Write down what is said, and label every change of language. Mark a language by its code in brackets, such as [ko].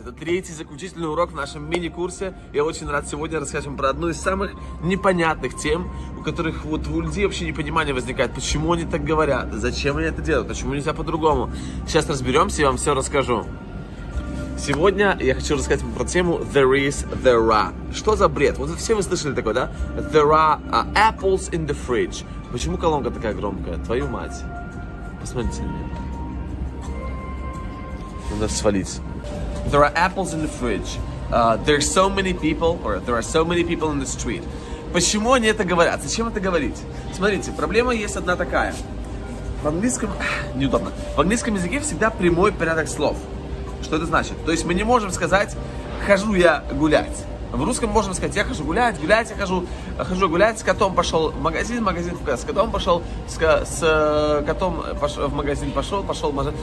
[ru] Это 3-й заключительный урок в нашем мини-курсе. Я очень рад сегодня рассказать вам про одну из самых непонятных тем, у которых вот у людей вообще непонимание возникает, почему они так говорят, зачем они это делают, почему нельзя по-другому. Сейчас разберемся и вам все расскажу. Сегодня я хочу рассказать вам про тему [en] there is, there are. [ru] Что за бред? Вот все вы слышали такое, да? [en] There are apples in the fridge. [ru] Почему колонка такая громкая? Твою мать. Посмотрите на меня. Надо свалить. [en] There are apples in the fridge. There's so many people, or there are so many people in the street. [ru] Почему они это говорят? Зачем это говорить? Смотрите, проблема есть одна такая. В английском... неудобно. В английском языке всегда прямой порядок слов. Что это значит? То есть мы не можем сказать «хожу я гулять». В русском можем сказать «я хожу гулять», «гулять я хожу гулять», с котом пошел в магазин, с котом пошел, с котом в магазин пошел в магазин.